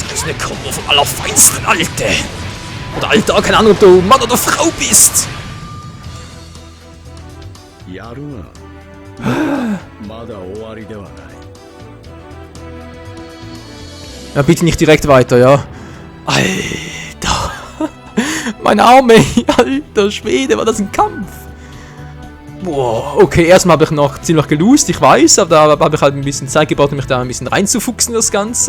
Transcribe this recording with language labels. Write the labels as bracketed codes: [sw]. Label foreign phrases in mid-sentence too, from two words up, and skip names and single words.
[de] eine Kombo vom Allerfeinsten, Alte. Oder Alter, keine Ahnung, ob du Mann oder Frau bist. [ja] やるがまだ終わりではない。 [de] Ja, bitte nicht direkt weiter, ja. Alter. Mein Arme. Alter Schwede, war das ein Kampf. Boah, okay, erstmal habe ich noch ziemlich gelost, ich weiß, aber da habe ich halt ein bisschen Zeit gebraucht, um mich da ein bisschen reinzufuchsen, das Ganze.